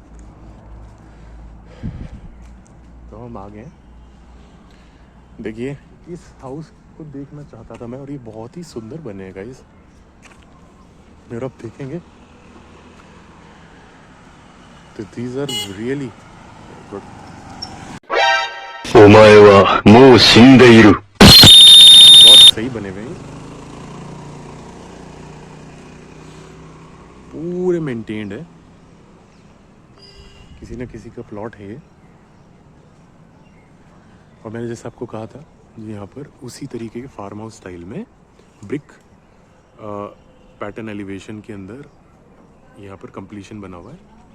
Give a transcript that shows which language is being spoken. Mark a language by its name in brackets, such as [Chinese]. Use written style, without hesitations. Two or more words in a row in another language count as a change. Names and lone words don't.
[Hindi] तो हम आ गए हैं। देखिए, इस हाउस को देखना चाहता था मैं, और ये बहुत ही सुंदर बने हैं गाइस। अगर आप देखेंगे तो [English] these are really good. [Japanese] お前はもう死んでいる。 [Hindi] बहुत सही बने हुए हैं, पूरे मेंटेन्ड है। किसी न किसी का प्लॉट है ये। और मैंने जैसे आपको कहा था, यहाँ पर उसी तरीके के [English] farm house style [Hindi] में [English] brick pattern elevation [Hindi] के अंदर यहाँ पर कंप्लीशन बना हुआ है।